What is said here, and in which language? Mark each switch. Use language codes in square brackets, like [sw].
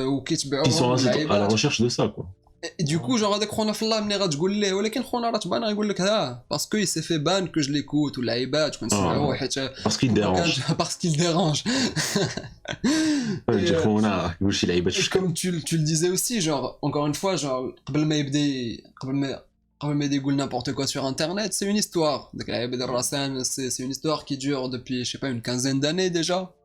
[fr] ils sont à la recherche de ça, quoi. Et du coup, genre, [ar] هذاك خونا في الله ملي غتقول ليه ولكن خونا راه تبان يقول لك باسكو [fr] il s'est fait ban que je l'écoute [ar] ولا عيبات كنسمعوه حيت [fr] parce qu'il dérange parce qu'il dérange. Et comme tu le disais aussi, genre, encore une fois, genre, [ar] قبل ما يبدا يقول [fr] n'importe quoi sur internet, c'est une histoire. C'est une histoire qui dure depuis, je sais pas, une quinzaine d'années déjà.